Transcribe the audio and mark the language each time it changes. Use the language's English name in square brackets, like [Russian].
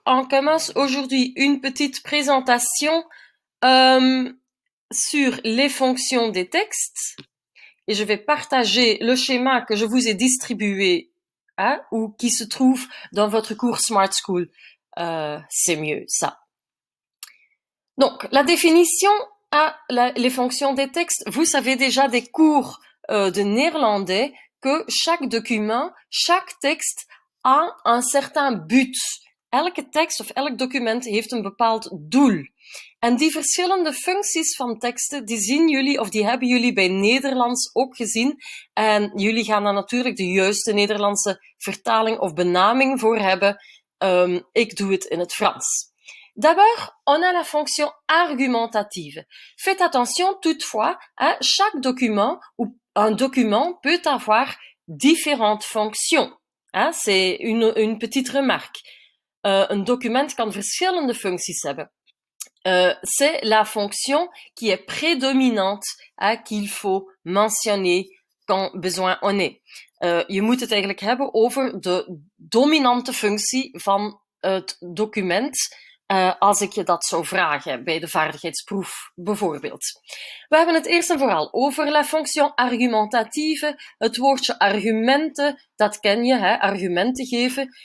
[French] On commence aujourd'hui une petite présentation sur les fonctions des textes et je vais partager le schéma que je vous ai distribué ou qui se trouve dans votre cours Smart School. C'est mieux ça. Donc, la définition les fonctions des textes. Vous savez déjà des cours de néerlandais que chaque document, chaque texte a een certain but. [Dutch] Elke tekst of elk document heeft een bepaald doel. En die verschillende functies van teksten, die zien jullie of die hebben jullie bij Nederlands ook gezien. En jullie gaan daar natuurlijk de juiste Nederlandse vertaling of benaming voor hebben. Ik doe het in het Frans. [French] D'abord, on a la fonction argumentative. Faites attention toutefois, chaque document ou un document peut avoir différentes fonctions. C'est une petite remarque. [Dutch] Een document kan verschillende functies hebben. [French] C'est la fonction qui est prédominante, qu'il faut mentionner quand besoin en est. [Dutch] Je moet het eigenlijk hebben over de dominante functie van het document, als ik je dat zou vragen bij de vaardigheidsproef bijvoorbeeld. We hebben het eerst en vooral over [French] la fonction argumentative. [Dutch] Het woordje argumenten, dat ken je, argumenten geven.